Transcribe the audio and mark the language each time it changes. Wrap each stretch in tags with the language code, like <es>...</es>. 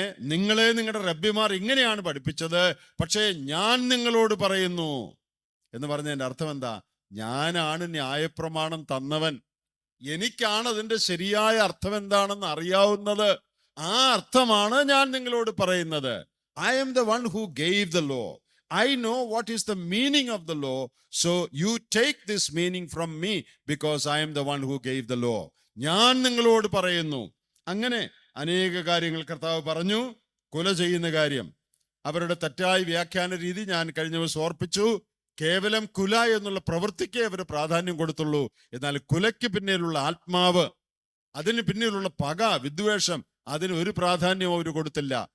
<ml>നിങ്ങളെ നിങ്ങളുടെ റബ്ബിമാർ ഇങ്ങനെയാണ് പഠിപ്പിച്ചത്, പക്ഷേ ഞാൻ നിങ്ങളോട് പറയുന്നു എന്ന് പറഞ്ഞതിൻ്റെ അർത്ഥം എന്താ? ഞാനാണ് ന്യായപ്രമാണം തന്നവൻ, എനിക്കാണ് അതിൻ്റെ ശരിയായ അർത്ഥം എന്താണെന്ന് അറിയാവുന്നത്. ആ അർത്ഥമാണ് ഞാൻ നിങ്ങളോട് പറയുന്നത്.</ml> <en>I am the one who gave the law. I know what is the meaning of the law, so you take this meaning from me because I am the one who gave the law.</en> <ml>ഞാൻ നിങ്ങളോട് പറയുന്നു. അങ്ങനെ അനേക കാര്യങ്ങൾ കർത്താവ് പറഞ്ഞു. കൊല ചെയ്യുന്ന കാര്യം, അവരുടെ തെറ്റായ വ്യാഖ്യാന രീതി ഞാൻ കഴിഞ്ഞ ദിവസം ഓർപ്പിച്ചു. കേവലം കുല എന്നുള്ള പ്രവൃത്തിക്ക് അവർ പ്രാധാന്യം കൊടുത്തുള്ളൂ. എന്നാൽ കുലയ്ക്ക് പിന്നിലുള്ള ആത്മാവ്, അതിന് പിന്നിലുള്ള പക, വിദ്വേഷം, അതിന് ഒരു പ്രാധാന്യവും അവർ കൊടുത്തില്ല.</ml>